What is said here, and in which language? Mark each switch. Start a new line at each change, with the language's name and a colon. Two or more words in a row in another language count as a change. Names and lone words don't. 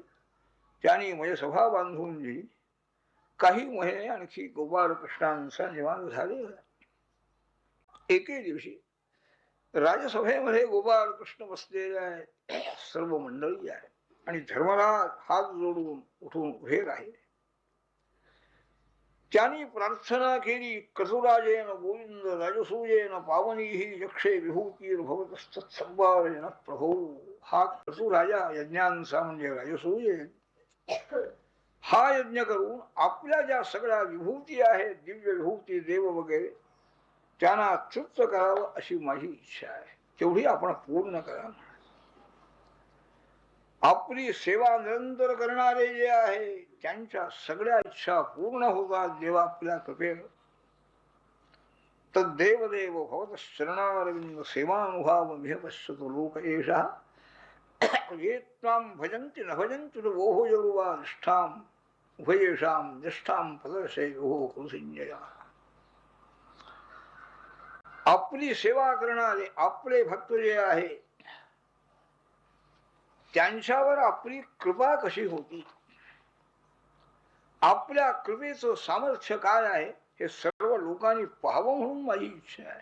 Marathi: त्यांनी मयसभा बांधून दिली. काही महिने आणखी गोपाळ कृष्णांचा निवांत झालेला. एके दिवशी राजसभेमध्ये गोपाळ कृष्ण बसलेले आहे, सर्व मंडळी आहे. आणि धर्मराज हात जोडून उठून उभे राहिले. त्यांनी प्रार्थना केली,
Sanskrit: क्रतुराजेन गोविंद राजसूयेन पावनी ही यक्षे विभूतीर्भवतस्तत्संवारेण प्रभो.
Marathi: हा क्रतू राजा यज्ञांचा म्हणजे राजसूय हा यज्ञ करून आपल्या ज्या सगळ्या विभूती आहेत, दिव्य विभूती देव वगैरे, त्यांना तृप्त करावं अशी माझी इच्छा आहे. तेवढी आपण पूर्ण करा. आपली सेवा निरंतर करणारे जे आहे त्यांच्या सगळ्या इच्छा पूर्ण होतात देवा आपल्या कृपेनं.
Sanskrit: तद्देवदेव भवत शरणारविंद सेवानुभाव मिह पश्यतो लोक एषा ये त्वां भजन्ति न भजन्ति वोहो जरुवा निष्ठाम उभयेषां निष्ठाम पदर्शयो कुरुसिंजया.
Marathi: आपली सेवा करणारे आपले भक्त जे आहे त्यांच्यावर आपली कृपा कशी होती, आपल्या कृपेचं सामर्थ्य काय आहे हे सर्व लोकांनी पाहावं म्हणून माझी इच्छा आहे.